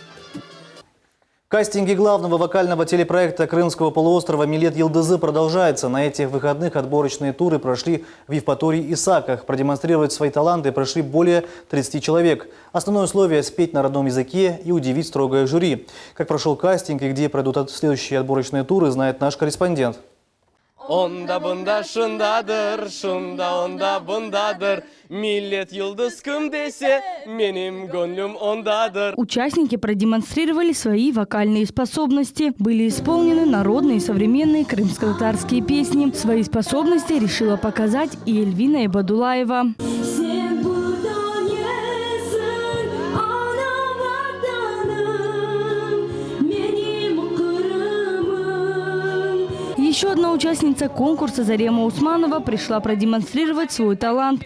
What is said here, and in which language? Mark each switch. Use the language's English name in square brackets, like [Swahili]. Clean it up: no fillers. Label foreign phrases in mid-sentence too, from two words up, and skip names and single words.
[Russian] Кастинги главного вокального телепроекта Крымского полуострова «Милет Йылдызы» продолжаются. На этих выходных отборочные туры прошли в Евпатории и Саках. Продемонстрировать свои таланты прошли более 30 человек. Основное условие – спеть на родном языке и удивить строгое жюри. Как прошел кастинг и где пройдут следующие отборочные туры, знает наш корреспондент. [Crimean Tatar] Онда бунда шундадыр, шунда онда бундадыр. Милет Йылдыз кім десе, меним гонлюм ондадыр. [Russian] Участники продемонстрировали свои вокальные способности. Были исполнены народные и современные крымско-татарские песни. Свои способности решила показать и Эльвина Ибадулаева. Еще одна участница конкурса Зарема Усманова пришла продемонстрировать свой талант.